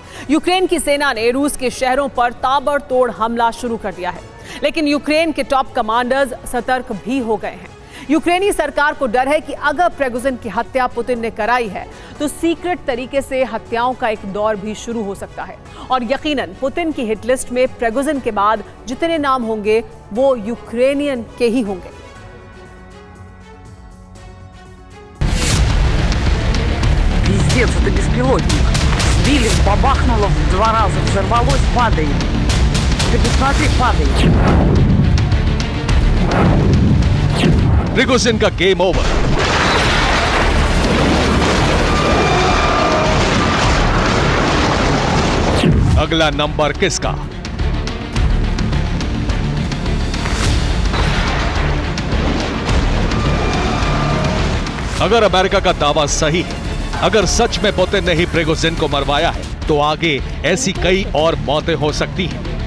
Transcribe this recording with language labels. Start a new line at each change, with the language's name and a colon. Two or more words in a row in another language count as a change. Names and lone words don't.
Hindi: यूक्रेन की सेना ने रूस के शहरों पर ताबड़तोड़ हमला शुरू कर दिया है, लेकिन यूक्रेन के
English: top commanders
Hindi: सतर्क भी हो गए हैं। यूक्रेनी सरकार को डर है कि अगर प्रिगोजिन की हत्या पुतिन ने कराई है तो सीक्रेट तरीके से हत्याओं का एक दौर भी शुरू हो सकता है और यकीनन पुतिन की
English: hit list
Hindi: में प्रिगोजिन के बाद जितने नाम होंगे वो यूक्रेनियन के ही होंगे।
Russian: Пиздец, это беспилотник. Сбили, бабахнуло, 2 раза взорвалось, падает. Ты посмотри, падает.
Hindi: प्रिगोजिन का
English: game over.
Hindi: अगला नंबर किसका? अगर अमेरिका का दावा सही है, अगर सच में पुतिन ने ही प्रिगोजिन को मरवाया है, तो आगे ऐसी कई और मौतें हो सकती हैं।